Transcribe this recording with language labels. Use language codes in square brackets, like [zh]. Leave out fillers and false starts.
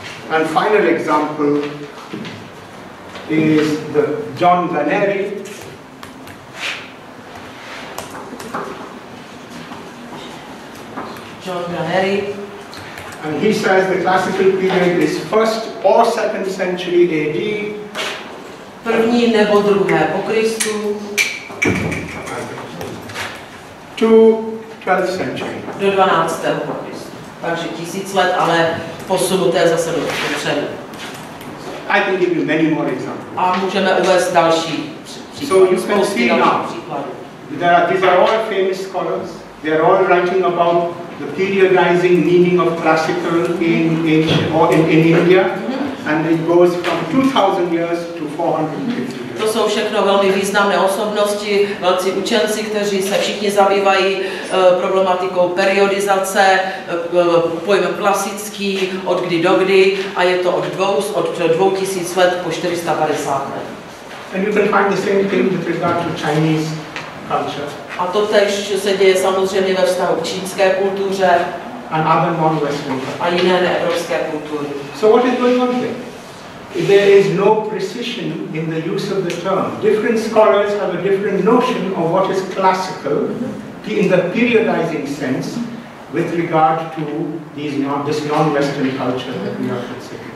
[en] And final example is the John Vaneri. John Vaneri. And he says the classical period is 1st or 2nd century AD. [cs] První nebo druhé po Kristu. [en] To 12th century. [cs] Do 12. po Kristu. Takže 1000 let, ale posunuté zase do předu. [en] I can give you many more examples. [cs] A můžeme uvést další [en] So you can see now, these are all famous scholars. They are all writing about the periodizing meaning of classical in India, and it goes from 2000 years to 450 years. [cs] To jsou všechno velmi významné osobnosti, velcí učenci, kteří se všichni zabývají problematikou periodizace, pojmem klasický, od kdy do kdy, a je to od 2000 let po 450 let. [en] And you can find the same thing with regard to Chinese culture. [cs] A to tež se děje samozřejmě ve vztahu k čínské kultuře [en] and other non-Western cultures. [cs] A jiné neevropské kultury. [en] So what is going on here? There is no precision in the use of the term. Different scholars have a different notion of what is classical in the periodizing sense with regard to this non-Western culture that we are considering.